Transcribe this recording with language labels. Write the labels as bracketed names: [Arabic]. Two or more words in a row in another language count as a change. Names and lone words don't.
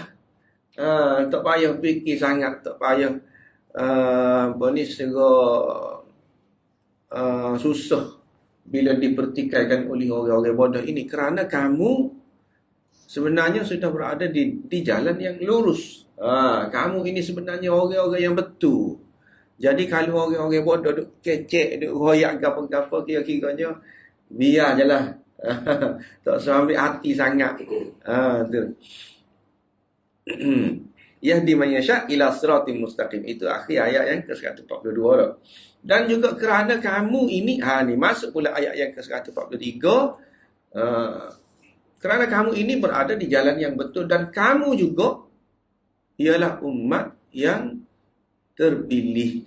[Malay] Tak payah fikir sangat, tak payah susah bila dipertikaikan oleh orang-orang bodoh ini, kerana kamu sebenarnya sudah berada di jalan yang lurus. Kamu ini sebenarnya orang-orang yang betul. Jadi kalau orang-orang bodoh duk kecek, duk royak apa-apa, kira-kiranya biar je lah. Tak usah ambil hati sangat. Tu. [Arabic] يهدي من يشاء إلى صراط مستقيم. [Malay] Itu akhir ayat yang ke-142 dah. Dan juga kerana kamu ini, ni masuk pula ayat yang ke-143. Kerana kamu ini berada di jalan yang betul dan kamu juga ialah umat yang terpilih.